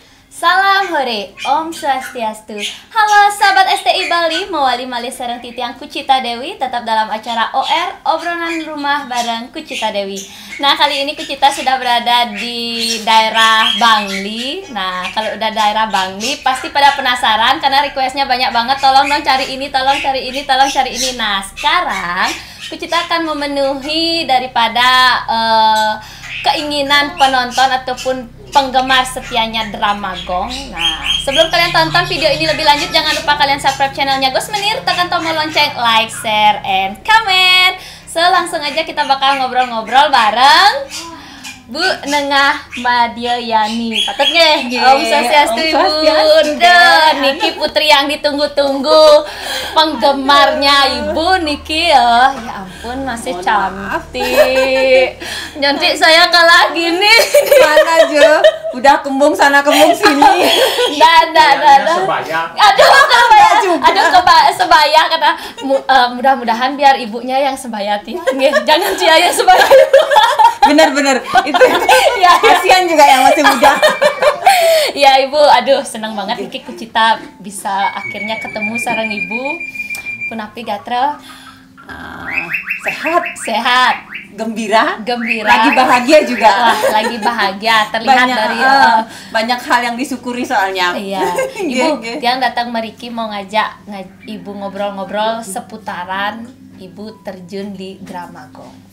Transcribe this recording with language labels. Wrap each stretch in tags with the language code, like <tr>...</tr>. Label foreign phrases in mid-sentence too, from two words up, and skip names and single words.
<id>Salam hore, Om Swastiastu. Halo sahabat STI Bali,</id> <ban>mawali malih sareng titiang</ban> <id>Kucita Dewi tetap dalam acara OR Obrolan Rumah bareng Kucita Dewi. Nah, kali ini Kucita sudah berada di daerah Bangli. Nah, kalau udah daerah Bangli pasti pada penasaran karena requestnya banyak banget. Tolong dong cari ini, tolong cari ini, tolong cari ini. Nah, sekarang Kucita akan memenuhi daripada keinginan penonton ataupun penggemar setianya drama Gong. Nah, sebelum kalian tonton video ini lebih lanjut, jangan lupa kalian subscribe channelnya Gus Menir, tekan tombol lonceng,</id> <en>like, share, and comment.</en> <id>So, langsung aja kita bakal ngobrol-ngobrol bareng Bu Nengah Madiayani. Patutnya Om Swastiastu Ibu. Niki putri yang ditunggu-tunggu penggemarnya Ibu Niki ya. Ya ampun, masih cantik. Cantik saya kalah gini. Mana Jo? Udah kembung sana kembung sini. Dadah. Sebaya. Aduh sebaya kata mudah-mudahan biar ibunya yang sebaya jangan Ciaya sebaya. Bener-bener itu ya, kasihan juga yang masih muda. Ya Ibu, aduh senang banget Niki Kucita bisa akhirnya ketemu sareng Ibu.</id> <ban>Punapi gatra</ban> <id>sehat, gembira, lagi bahagia juga. Wah, lagi bahagia terlihat dari banyak hal yang disyukuri soalnya. Iya. Ibu yang datang meriki mau ngajak Ibu ngobrol-ngobrol seputaran Ibu terjun di drama Gong.</id>